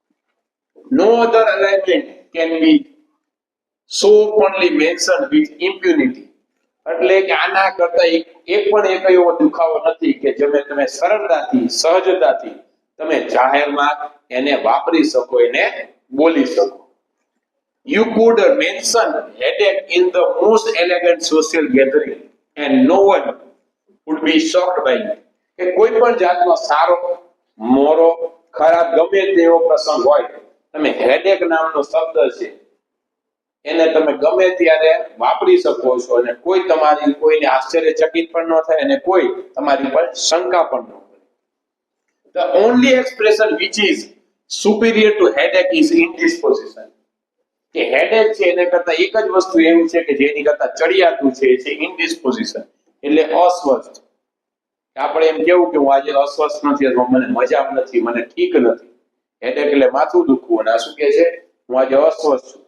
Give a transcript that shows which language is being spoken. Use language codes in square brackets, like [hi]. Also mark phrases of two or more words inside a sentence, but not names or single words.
[en] No other alignment can be so openly mention with impunity, [gu] એટલે કે આના કરતા એક પણ એક એવો દુખાવો નથી કે જેને તમે સરળતાથી સહજતાથી તમે જાહેરમાં એને વાપરી શકો, એને બોલી શકો. [en] You could mention headache in the most elegant social gathering and no one would be shocked by it. [gu] કે કોઈ પણ જાતનો સારો મોરો ખરાબ ગમે તેવો પ્રસંગ હોય, તમે headache નામનો શબ્દ છે એને તમે ગમે ત્યારે વાપરી શકો છો અને કોઈ તમારી કોઈને આશ્ચર્યચકિત પણ ન થાય અને કોઈ તમારી પર શંકા પણ ન કરે. [en] The only expression which is superior to headache is indisposition. [gu] કે હેડેક છે એને કરતા એક જ વસ્તુ એવું છે કે જેની કરતા ચડિયાતું છે ઇનડિસ્પોઝિશન, એટલે અસ્વસ્થ. આપણે એમ કેવું કે હું આજે અસ્વસ્થ નથી, અથવા મને મજા નથી, મને ઠીક નથી. હેડેક એટલે માથું દુખવું, અને આ શું કે છે હું આજે અસ્વસ્થ છું.